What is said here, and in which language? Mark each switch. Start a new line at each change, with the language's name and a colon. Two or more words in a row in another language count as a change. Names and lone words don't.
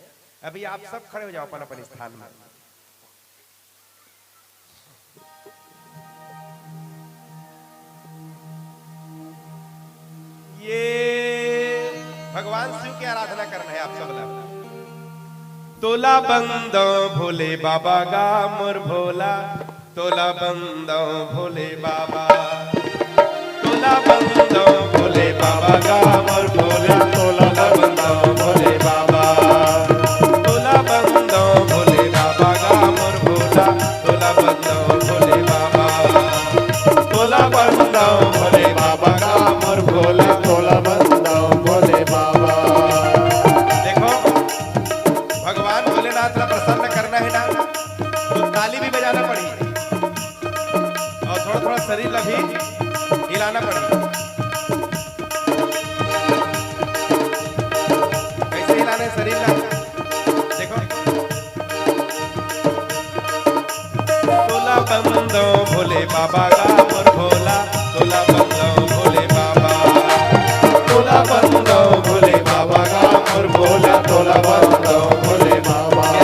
Chhattisgarhi: अभी आप सब खड़े हो जाओ अपन अपन स्थान में। ये भगवान शिव की आराधना करना है आप सब लोग। तोला बंदो भोले बाबा गा मोर भोला, तोला बंदो भोले बाबा, तोला बंदो भोले बाबा गा मोर भोला, तोला बंदो भोले बाबा, तोला बंदो भोले बाबा गा मोर भोला, तोला बंदो भोले बाबा, तोला बंदो भोले बाबा गा मोर भोला, तोला बंदो भोले बाबा। देखो भगवान भोलेनाथ का प्रसन्न करना है ना, तो ताली भी बजाना पड़ी और थोड़ा थोड़ा शरीर ला भी हिलाना पड़ी। कैसे हिलाना है शरीर ला? देखो, तोला बंदो भोले बाबा का मोर भोला, तोला बंदो भोले बाबा, तोला बंदो भोले बाबा का मोर भोला, तोला बंदो भोले बाबा।